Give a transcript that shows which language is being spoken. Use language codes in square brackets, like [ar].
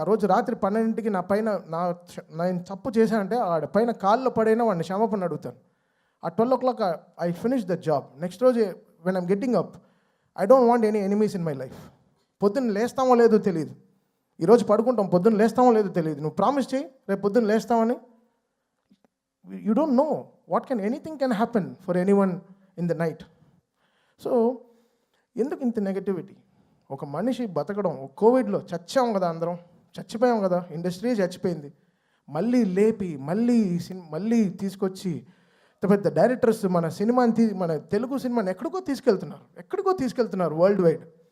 [te] ఆ రోజు రాత్రి 12ంటికి నేను తప్పు చేశానంటే ఆడ పైన కాళ్ళు పడైనా వాడిని క్షమాపణ అడుగుతాను. [en] ఆ 12 o'clock I finish the job. Next రోజు when I'm getting up, I don't want any enemies in my life. [te] పొద్దున్న లేస్తామో లేదో తెలియదు, ఈరోజు పడుకుంటాం, పొద్దున్న లేస్తామో లేదో తెలియదు. నువ్వు ప్రామిస్ చేయి రేపు పొద్దున్న లేస్తామని. [en] You don't know anything can happen for anyone in the night. [te] So ఎందుకు ఇంత నెగటివిటీ? ఒక మనిషి బతకడం, కోవిడ్లో చచ్చాం కదా, అందరం చచ్చిపోయాం కదా, ఇండస్ట్రీ చచ్చిపోయింది. మళ్ళీ లేపి మళ్ళీ తీసుకొచ్చి పెద్ద డైరెక్టర్స్ మన తెలుగు సినిమాని ఎక్కడికో తీసుకెళ్తున్నారు వరల్డ్ వైడ్.